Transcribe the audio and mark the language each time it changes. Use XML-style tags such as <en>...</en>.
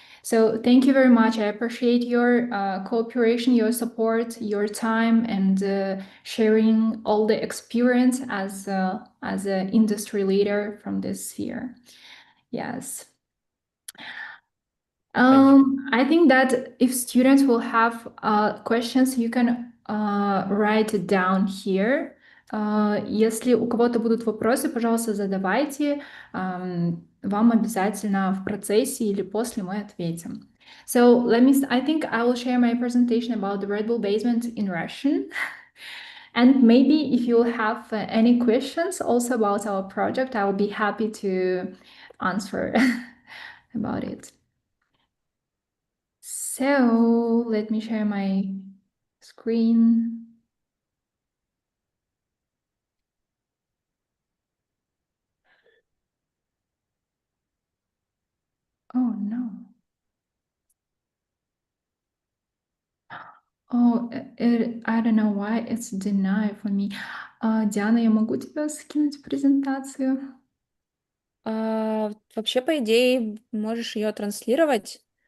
<en>So thank you very much. I appreciate your cooperation, your support, your time, and sharing all the experience as an industry leader from this sphere. Yes. Thank you. I think that if students will have questions, you can write it down here.</en> <ru>Если у кого-то будут вопросы, пожалуйста, задавайте. Вам обязательно в процессе или после мы ответим.</ru> <en>So I think I will share my presentation about the Red Bull Basement in Russian. And maybe if you have any questions also about our project, I will be happy to answer about it. So let me share my screen. Oh no. Oh, I don't know why it's denied for me.</en> <ru>Диана, я могу тебя скинуть презентацию? Вообще, по идее, можешь ее транслировать.</ru>